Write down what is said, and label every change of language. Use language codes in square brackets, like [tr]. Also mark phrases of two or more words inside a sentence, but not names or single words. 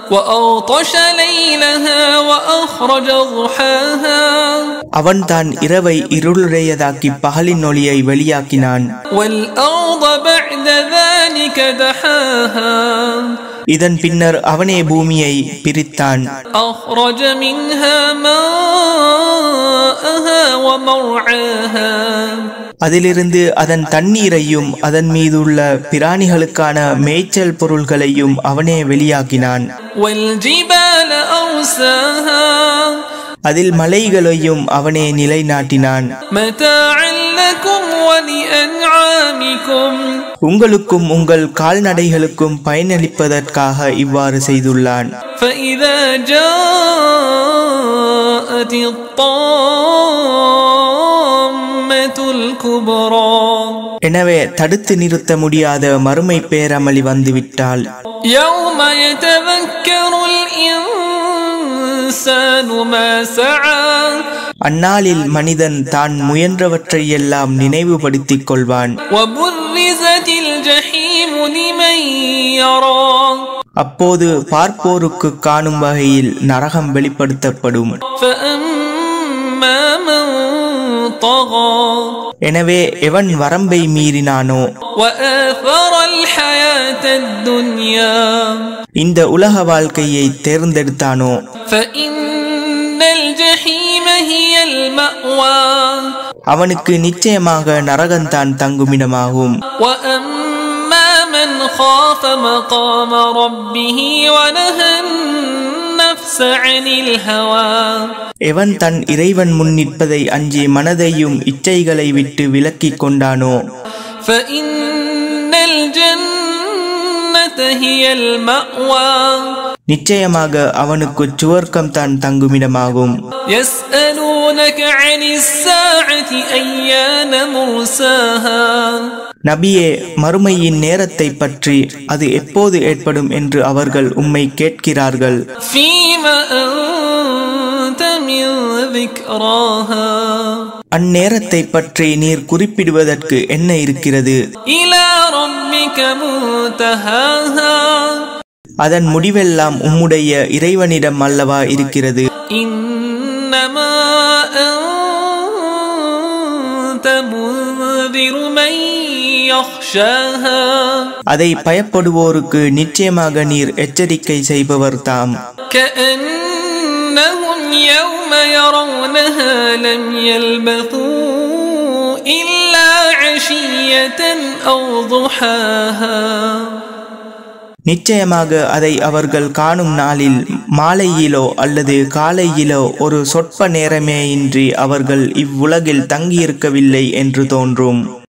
[ta] அவன் தான் இரவை இருளுடையதாக்கி பகலின் ஒளியை வெளியாக்கினான். இதன் பின்னர் அவனே பூமியை பிரித்தான். [ar] أخرج منها ماءها ومرعاها [ta] அதிலிருந்து அதன் தண்ணீரையும் அதன் மீதுள்ள பிராணிகளுக்கான மேய்ச்சல் பொருள்களையும் அவனே வெளியாக்கினான். [ar] والجبال أرساها [ta] அதில் மலைகளையும் அவனே நிலைநாட்டினான். [ar] متاعا لكم ولأنعامكم [ta] உங்களுக்கும் உங்கள் கால்நடைகளுக்கும் பயனளிப்பதற்காக இவ்வாறு செய்துள்ளான். [ar] فإذا جاءت الطامة الكبرى [ta] எனவே தடுத்து நிறுத்த முடியாத மறுமை பேரமளி வந்துவிட்டால் [ar] يوم يتذكر الإنسان ما سعى [ta] அந்நாளில் மனிதன் தான் முயன்றவற்றை எல்லாம் நினைவுபடுத்திக் கொள்வான். [ar] وبرزت الجحيم لمن يرى [ta] அப்போது பார்ப்போருக்கு காணும் வகையில் நரகம் வெளிப்படுத்தப்படும். [ar] فأما من طغى [ta] எனவே எவன் வரம்பை மீறினானோ [ar] وآثر الحياة الدنيا [ta] இந்த உலக வாழ்க்கையை தேர்ந்தெடுத்தானோ [ar] فإن الجحيم هي المأوى [ta] அவனுக்கு நிச்சயமாக நரகம்தான் தங்குமிடமாகும். [ar] وأما من خاف مقام ربه ونهى النفس عن الهوى [ta] எவன் தன் இறைவன் முன் நிற்பதை அஞ்சி மனதையும் இச்சைகளை விட்டு விலக்கிக் கொண்டானோ [ar] فإن الجنة هي المأوى [ta] நிச்சயமாக அவனுக்கு சுவர்க்கம் தான் தங்குமிடமாகும். [ar] يسألونك عن الساعة أيان مرساها [ta] நபியே, மறுமையின் நேரத்தை பற்றி அது எப்போது ஏற்படும் என்று அவர்கள் உம்மை கேட்கிறார்கள். [ar] فيما أنت من ذكراها [ta] அந்நேரத்தை பற்றி நீர் குறிப்பிடுவதற்கு என்ன இருக்கிறது? [ar] إلى ربك منتهاها [ta] அதன் முடிவெல்லாம் உம்முடைய இறைவனிடம் அல்லவா இருக்கிறது. [ar] إنما أنت منذر من يخشاها [ta] அதை பயப்படுவோருக்கு நிச்சயமாக நீர் எச்சரிக்கை செய்பவர் தாம். [ar] كأنهم يوم يرونها لم يلبثوا إلا عشية أو ضحاها [ta] நிச்சயமாக அதை அவர்கள் காணும் நாளில் மாலையிலோ அல்லது காலையிலோ ஒரு சொற்ப நேரமேயின்றி அவர்கள் இவ்வுலகில் தங்கியிருக்கவில்லை என்று தோன்றும்.